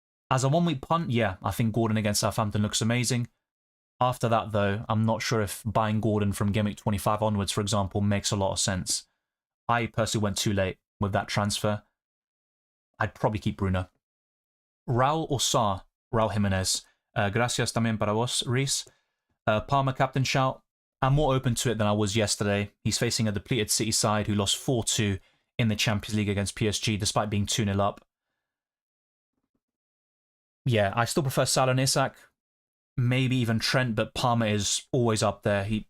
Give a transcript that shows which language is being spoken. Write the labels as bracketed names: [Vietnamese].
[English] As a one-week punt, yeah, I think Gordon against Southampton looks amazing. After that, though, I'm not sure if buying Gordon from gimmick 25 onwards, for example, makes a lot of sense. I personally went too late with that transfer. I'd probably keep Bruno. Raul or Sarr? Raul Jimenez. [Spanish] Gracias también para vos, Reese. [English] Palmer captain shout. I'm more open to it than I was yesterday. He's facing a depleted City side who lost 4-2 in the Champions League against PSG despite being 2-0 up. Yeah, I still prefer Salah and Isak. Maybe even Trent, but Palmer is always up there.